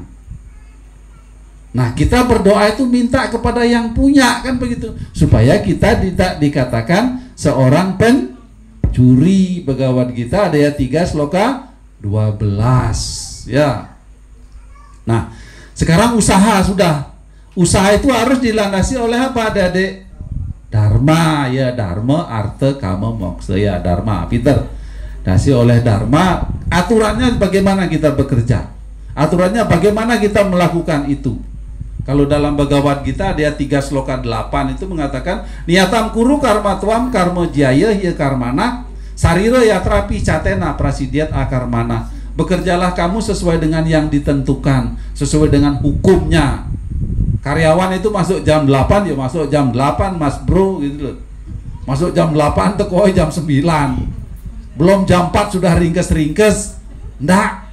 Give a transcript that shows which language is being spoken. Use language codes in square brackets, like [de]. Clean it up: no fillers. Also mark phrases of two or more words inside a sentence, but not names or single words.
[id] Nah, kita berdoa itu minta kepada yang punya, kan begitu, supaya kita tidak dikatakan seorang pencuri. Bhagavad Gita ayat 3 sloka 12 ya. Nah, sekarang usaha sudah. Usaha itu harus dilandasi oleh apa, Adik-adik? Dharma ya, dharma, artha, kama, moksa ya, dharma, Peter. Dasi oleh dharma, aturannya bagaimana kita bekerja? Aturannya bagaimana kita melakukan itu? Kalau dalam Bhagavad Gita ayat 3 sloka 8 itu mengatakan [sa] niatam kuru karma tuam karma jaya ya karmana sarira yatrapi catena prasidiat akarmana. [id] Bekerjalah kamu sesuai dengan yang ditentukan, sesuai dengan hukumnya. Karyawan itu masuk jam 8 ya masuk jam 8 mas bro gitu loh. Masuk jam 8 tekoi jam 9. Belum jam 4 sudah ringkes-ringkes. Ndak.